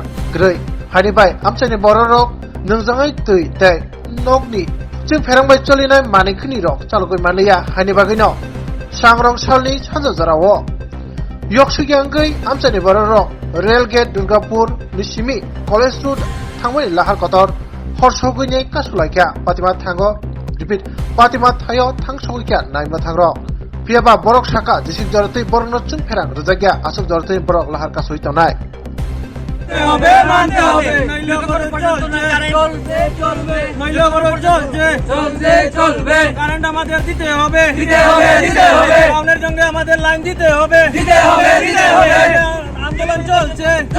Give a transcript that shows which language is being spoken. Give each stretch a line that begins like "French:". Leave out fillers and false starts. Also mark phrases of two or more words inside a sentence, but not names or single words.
Kok Borok: Grei Hani bai amchani bororok nungjangai tui te nokni Chungpherang bai cholinai manikhni rok chalogoi manliya hani bagino Sangrong salni sanjo jarao Yoksugyangai amchani bororok Railgate Durgapur Nishimi College Road thangmani lahar kotor horsogoi kasulaikya Patima thango Repeat Patima Thayo Thangsogikya Naima Thangrok Piaba Borok Shaka Jisik Jorotei Borno Chungpherang Rojagya Asok Jorotei Borok Lahar Kasoi Tonai
Bangla: হবে মানতে হবে নইলে করে চলবে চলবে নইলে করে চলবে চলবে কারেন্ট আমাদের দিতে হবে টাউনের জন্য আমাদের লাইন দিতে হবে আন্দোলন চলবে